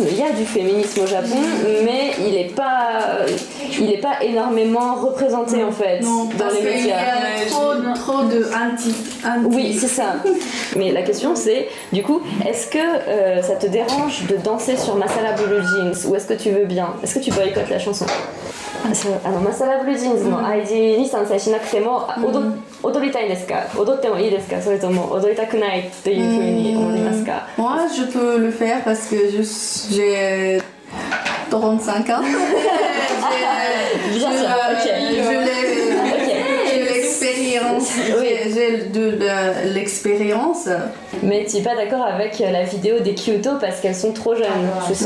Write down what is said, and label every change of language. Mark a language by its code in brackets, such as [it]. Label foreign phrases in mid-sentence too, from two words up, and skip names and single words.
[fr] Il y a du féminisme au Japon, mais il est pas énormément représenté en fait dans les médias. Il y a trop de anti. Oui, c'est ça. Mais la question c'est, du coup, est-ce que ça te dérange de danser sur Masala Blue Jeans ou est-ce que tu veux bien? Est-ce que tu boycottes la chanson? [ja] Masala Blue Jeans の IG に参戦しなくても踊りたいんですか？踊ってもいいですか？それとも踊りたくないっていうふうに思いますか？ [fr] Moi je peux le faire parce que j'ai 35 ans. Bien sûr, ok. J'ai de l'expérience. Mais tu n'es pas d'accord avec la vidéo des Kyoto parce qu'elles sont trop jeunes, c'est ça?